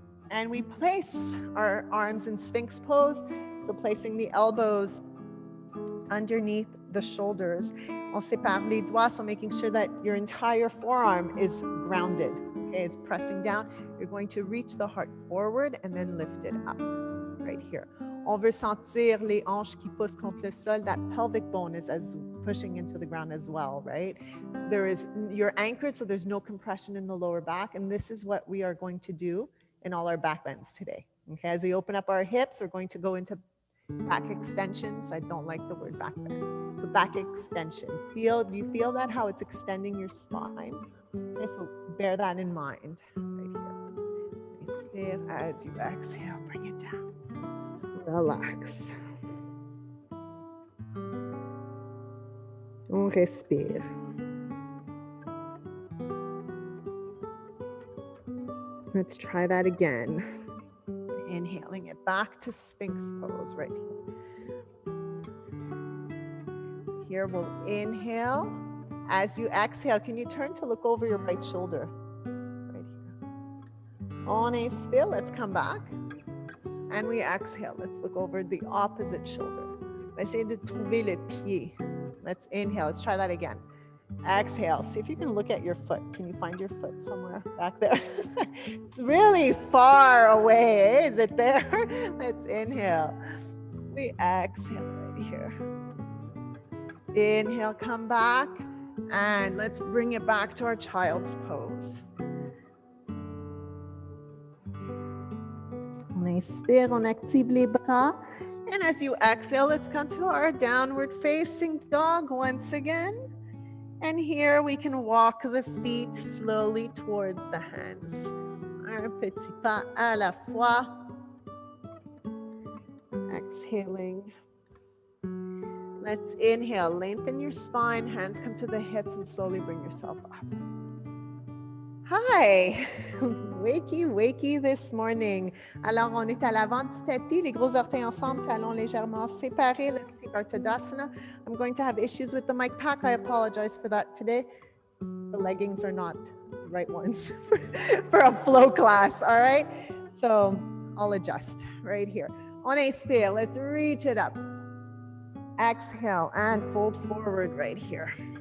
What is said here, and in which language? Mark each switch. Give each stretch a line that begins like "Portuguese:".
English: And we place our arms in Sphinx pose. So placing the elbows underneath the shoulders.
French: On sépare les doigts,
English: so making sure that your entire forearm is grounded. Okay, it's pressing down. You're going to reach the heart forward and then lift it up, right here.
French: On veut sentir les hanches qui poussent contre le sol.
English: That pelvic bone is as pushing into the ground as well, right? So you're anchored, so there's no compression in the lower back. And this is what we are going to do in all our back bends today. Okay, as we open up our hips, we're going to go into back extensions. I don't like the word back bend. So back extension. Do you feel that, how it's extending your spine? Okay, so bear that in mind right here. As you exhale, bring it down. Relax.
French: On respire.
English: Let's try that again. Inhaling it back to Sphinx pose right here. Here we'll inhale. As you exhale, can you turn to look over your right shoulder? Right here.
French: On inspire,
English: let's come back. And we exhale. Let's look over the opposite shoulder.
French: Essayez de trouver le pied.
English: Let's inhale. Let's try that again. Exhale. See if you can look at your foot. Can you find your foot somewhere back there? It's really far away. Is it there? Let's inhale. We exhale right here. Inhale, come back. And let's bring it back to our child's pose.
French: On inspire, on active les bras.
English: And as you exhale, let's come to our downward facing dog once again. And here we can walk the feet slowly towards the hands.
French: Un petit pas à la fois.
English: Exhaling. Let's inhale, lengthen your spine, hands come to the hips and slowly bring yourself up. Hi, wakey this morning.
French: Alors, on est à l'avant du tapis, les gros orteils ensemble, talons légèrement séparés.
English: Let's take our Tadasana. I'm going to have issues with the mic pack. I apologize for that today. The leggings are not the right ones for a flow class, all right? So I'll adjust right here.
French: On expire,
English: let's reach it up. Exhale and fold forward right here.